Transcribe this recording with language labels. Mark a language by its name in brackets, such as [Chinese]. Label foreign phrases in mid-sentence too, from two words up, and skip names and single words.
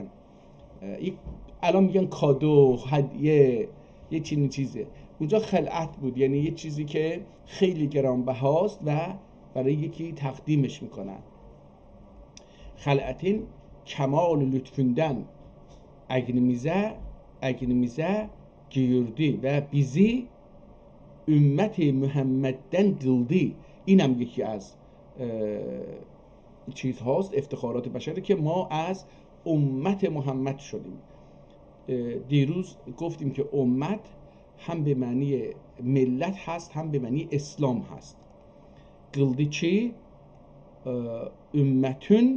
[Persian] الان میگن کادو، هدیه، یه چیزه. اونجا خلعت بود، یعنی یه چیزی که خیلی گرانبهاست و برای یکی تقدیمش میکنن. [Turkish] hil'atin kemal lütfünden eğnimize giyirdi ve bizi ümmet Muhammed'den kıldı. [Persian] اینم یکی از چیز هاست، افتخارات بشره که ما از امت محمد شدیم. دیروز گفتیم که امت هم به معنی ملت هست، هم به معنی اسلام هست. kıldı چی؟ امتون.